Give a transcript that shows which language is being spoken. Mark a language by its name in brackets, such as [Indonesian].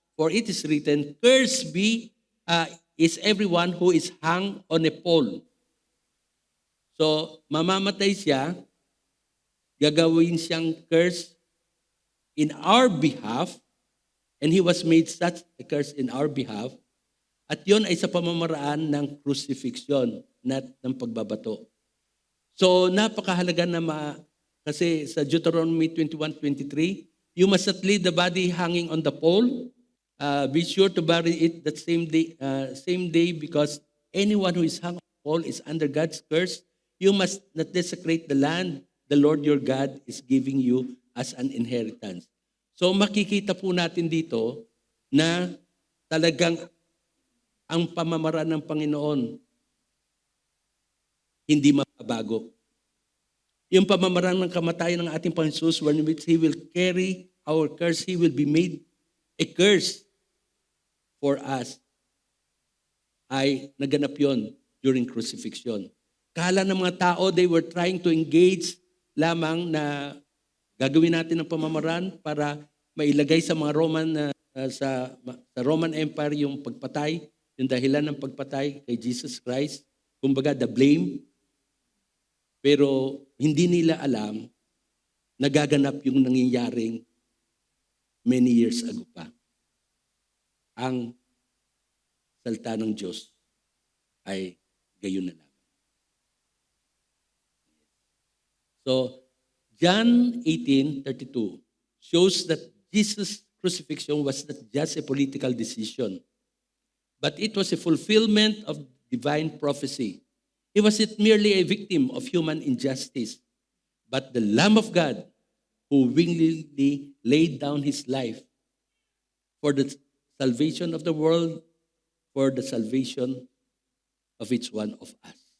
[English] For it is written, "Cursed is everyone who is hung on a pole." [Filipino] So mamamatay siya, gagawin siyang curse in our behalf, [English] and He was made such a curse in our behalf. [Filipino] At yon ay sa pamamaraan ng crucifixion, not ng pagbabato. [English] So napakahalaga na kasi sa Deuteronomy 21:23, "You must not leave the body hanging on the pole. Be sure to bury it that same day because anyone who is hung on the pole is under God's curse. You must not desecrate the land the Lord your God is giving you as an inheritance." [Filipino] So makikita po natin dito na talagang ang pamamaraan ng Panginoon hindi mababago. [English] Yung pamamaraan ng kamatayan ng ating Panginoon Jesus, when which He will carry our curse, He will be made a curse for us, [Filipino] ay naganap yon during crucifixion. Kala ng mga tao, [English] they were trying to engage [Filipino] lamang na gagawin natin ng pamamaraan para mailagay sa mga Roman sa Roman Empire yung pagpatay, yung dahilan ng pagpatay kay Jesus Christ. Kumbaga, the blame. Pero hindi nila alam nagaganap yung nangyayaring many years ago pa. Ang salita ng Diyos ay gayon na lamang. [English] So, John 18:32 shows that Jesus' crucifixion was not just a political decision, but it was a fulfillment of divine prophecy. He wasn't merely a victim of human injustice, but the Lamb of God who willingly laid down his life for the salvation of the world, for the salvation of each one of us.